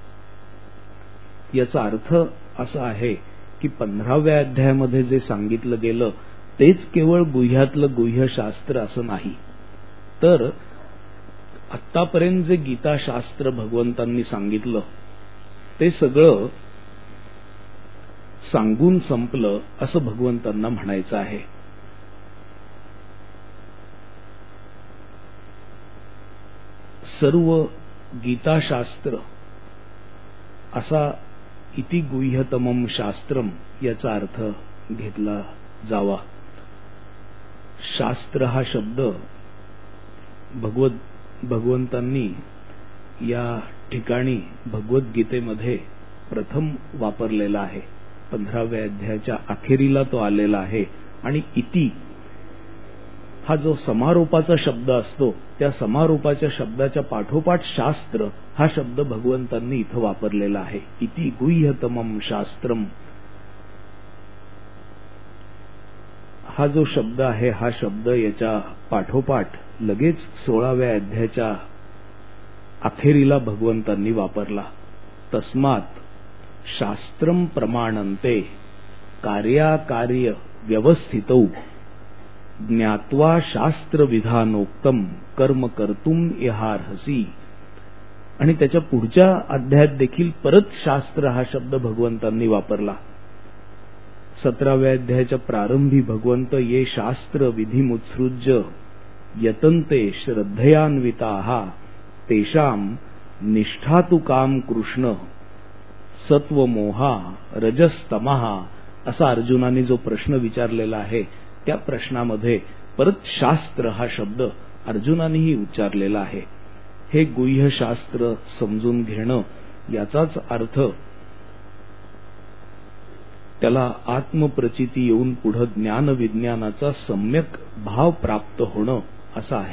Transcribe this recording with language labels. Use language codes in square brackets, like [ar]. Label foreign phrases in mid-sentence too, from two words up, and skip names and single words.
[mr] याचा अर्थ असा आहे की 15व्या अध्यायामध्ये जे सांगितलं गेलं तेच केवळ गुह्यातलं गुह्य शास्त्र असं नाही, तर आत्तापर्यंत जे गीताशास्त्र भगवंतांनी सांगितलं ते सगळं सांगून संपलं असं भगवंतांना म्हणायचं आहे. सर्व गीताशास्त्र असा [sa] इति गुह्यतमम शास्त्रम [mr] याचा अर्थ घेतला जावा. शास्त्र हा शब्द भगवंतांनी या ठिकाणी भगवद्गीतेमध्ये प्रथम वापरलेला आहे. 15व्या अध्यायाच्या अखेरीला तो आलेला आहे. आणि इति हा जो समारोपाचा शब्द असतो त्या समारोपाच्या शब्दाच्या पाठोपाठ शास्त्र हा शब्द भगवंतांनी इथं वापरलेला आहे. [sa] इति गुह्यतमम शास्त्रम [mr] हा जो शब्द आहे हा शब्द याच्या पाठोपाठ लगेच 16व्या अध्यायाच्या अखेरीला भगवंतांनी वापरला. [sa] तस्मात शास्त्रम प्रमाणन्ते कार्याकार्य व्यवस्थितौ ज्ञात्वा शास्त्र विधानोक्तम कर्म कर्तुम इहार्हसि. [mr] आणि त्याच्या पुढच्या अध्यायात देखील परत शास्त्र हा शब्द भगवंतांनी वापरला. 17व्या अध्यायाच्या प्रारंभी भगवंत [sa] ये शास्त्र विधिमुत्सृज्य यतन्ते श्रद्धयान्विताः तेषां निष्ठा तु काम कृष्ण सत्व मोहा रजस्तमहा [mr] असा अर्जुनाने जो प्रश्न विचारलेला आहे त्या प्रश्नामध्ये परत शास्त्र हा शब्द अर्जुनानेही उच्चारलेला आहे. हे गुह्य शास्त्र समजून घेणं याचाच अर्थ त्याला आत्मप्रचिती येऊन पुढे ज्ञान विज्ञानाचा सम्यक भाव प्राप्त होणं असं आहे.